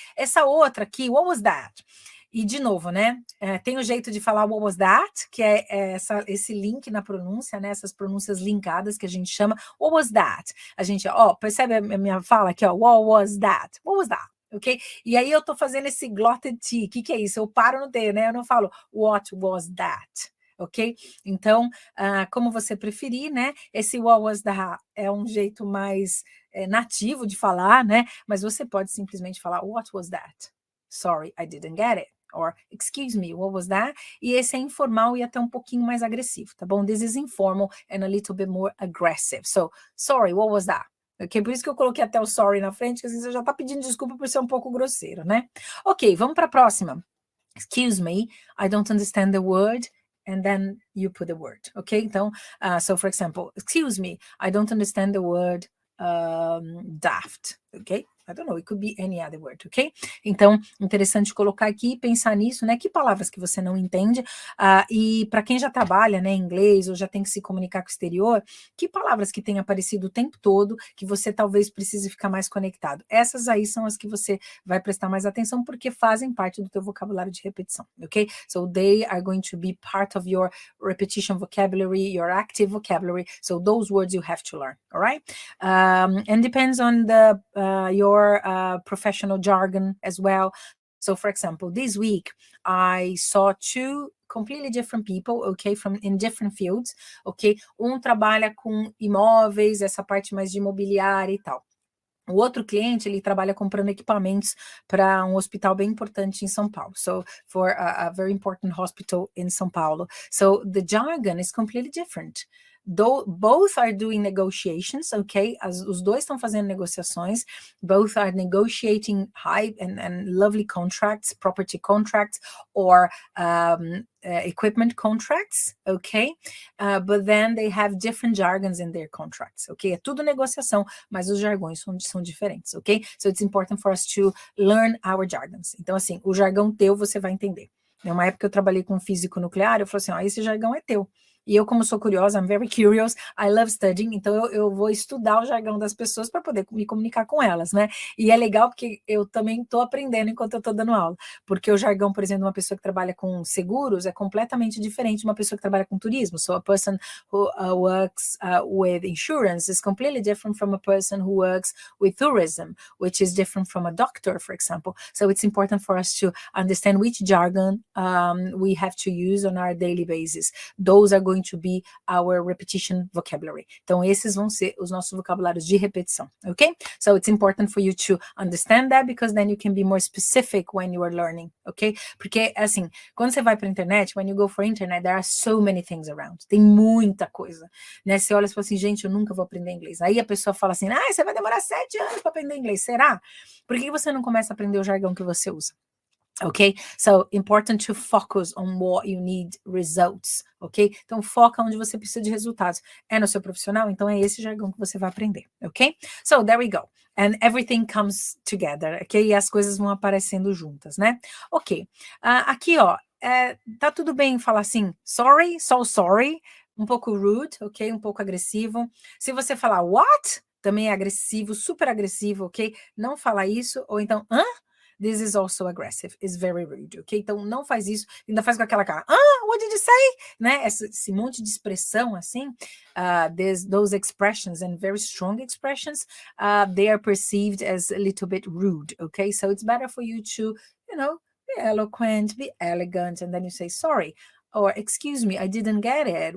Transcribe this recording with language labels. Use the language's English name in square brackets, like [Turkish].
[Portuguese] Essa outra aqui, [English] what was that? [Portuguese] E, de novo, né? Tem o jeito de falar [English] what was that, [Portuguese] que é esse link na pronúncia, né? Essas pronúncias linkadas que a gente chama [English] what was that. [Portuguese] A gente, percebe a minha fala aqui, what was that? [English] What was that? Ok? [Portuguese] E aí eu tô fazendo esse glotted T. O que é isso? Eu paro no T, né? Eu não falo [English] what was that. Ok? [Portuguese] Então, como você preferir, né? Esse [English] what was that [Portuguese] é um jeito mais nativo de falar, né? Mas você pode simplesmente falar [English] what was that? Sorry, I didn't get it. Or, excuse me, what was that? [Portuguese] E esse é informal e até um pouquinho mais agressivo, tá bom? [English] This is informal and a little bit more aggressive. So, sorry, what was that? [Portuguese] Ok, por isso que eu coloquei até o sorry na frente, porque você já tá pedindo desculpa por ser um pouco grosseiro, né? Ok, vamos para a próxima. [English] Excuse me, I don't understand the word. And then you put the word, ok? Então, so for example, excuse me, I don't understand the word daft, ok? I don't know, it could be any other word, ok? [Portuguese] Então, interessante colocar aqui e pensar nisso, né? Que palavras que você não entende, e para quem já trabalha, né, em inglês ou já tem que se comunicar com o exterior, que palavras que têm aparecido o tempo todo que você talvez precise ficar mais conectado. Essas aí são as que você vai prestar mais atenção porque fazem parte do teu vocabulário de repetição, ok? [English] So they are going to be part of your repetition vocabulary, your active vocabulary. So those words you have to learn, all right? And depends on the your professional jargon as well. So for example, this week I saw two completely different people, okay, from in different fields, ok? [Portuguese] Trabalha com imóveis, essa parte mais de imobiliária e tal. O outro cliente, ele trabalha comprando equipamentos para hospital bem importante em São Paulo. [English] So, for a very important hospital in São Paulo. So, the jargon is completely different. Both are doing negotiations, okay? [Portuguese] Os dois estão fazendo negociações. [English] Both are negotiating high and lovely contracts, property contracts, or equipment contracts, okay? But then they have different jargons in their contracts, okay? [Portuguese] É tudo negociação, mas os jargões são diferentes, [English] ok? So it's important for us to learn our jargons. [Portuguese] Então, assim, o jargão teu você vai entender. Numa época eu trabalhei com físico nuclear, eu falei assim, esse jargão é teu. E eu, como sou curiosa, [English] I'm very curious, I love studying, [Portuguese] então eu vou estudar o jargão das pessoas para poder me comunicar com elas, né? E é legal porque eu também estou aprendendo enquanto eu estou dando aula, porque o jargão, por exemplo, de uma pessoa que trabalha com seguros é completamente diferente de uma pessoa que trabalha com turismo. [English] So a person who works with insurance is completely different from a person who works with tourism, which is different from a doctor, for example. So it's important for us to understand which jargon we have to use on our daily basis. Those are going to be our repetition vocabulary. [Portuguese] Então, esses vão ser os nossos vocabulários de repetição, ok? [English] So, it's important for you to understand that because then you can be more specific when you are learning, ok? [Portuguese] Porque, assim, quando você vai para a internet, [English] when you go for internet, there are so many things around. [Portuguese] Tem muita coisa, né? Você olha e fala assim, gente, eu nunca vou aprender inglês. Aí a pessoa fala assim, você vai demorar 7 anos para aprender inglês. Será? Por que você não começa a aprender o jargão que você usa? [English] Okay, so important to focus on what you need results, ok? [Portuguese] Então foca onde você precisa de resultados. É no seu profissional? Então é esse jargão que você vai aprender, ok? [English] So there we go. And everything comes together, [Portuguese] ok? E as coisas vão aparecendo juntas, né? Ok. Aqui, ó, tá tudo bem falar assim, sorry, so sorry, um pouco rude, ok? Um pouco agressivo. Se você falar what, também é agressivo, super agressivo, ok? Não fala isso, ou então, hã? [English] This is also aggressive, is very rude, ok? [Portuguese] Então, não faz isso, ainda faz com aquela cara, [English] what did you say? [Portuguese] Né? Esse monte de expressão, assim, [English] those expressions and very strong expressions, they are perceived as a little bit rude, okay? So, it's better for you to, be eloquent, be elegant, and then you say, sorry, or excuse me, I didn't get it.